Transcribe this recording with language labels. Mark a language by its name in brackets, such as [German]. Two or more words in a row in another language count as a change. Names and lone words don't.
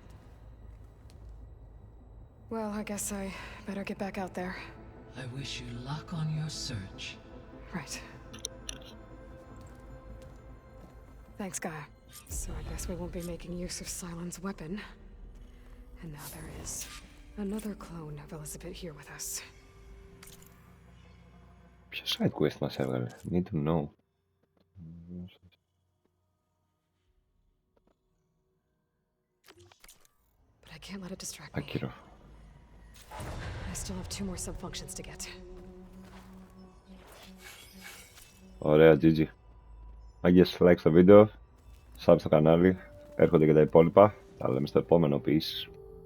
[English] Well, I guess I better get back out there. I wish you luck on your search. Right. Thanks, Gaia. So I guess we won't be making use of Cylon's weapon. And now there is another clone of Elizabeth here with us. [Greek] Ποιο [English] side quest [Greek] μας έβγαλε. [English] Need to know. But I can't let it distract me. [Greek] Άκυρο. [English] I still have 2 more sub-functions to get. [Greek] Ωραία, GG. Άγγες, like στο βίντεο. Sub στο κανάλι. Έρχονται και τα υπόλοιπα. Τα λέμε στο επόμενο. [English] Peace.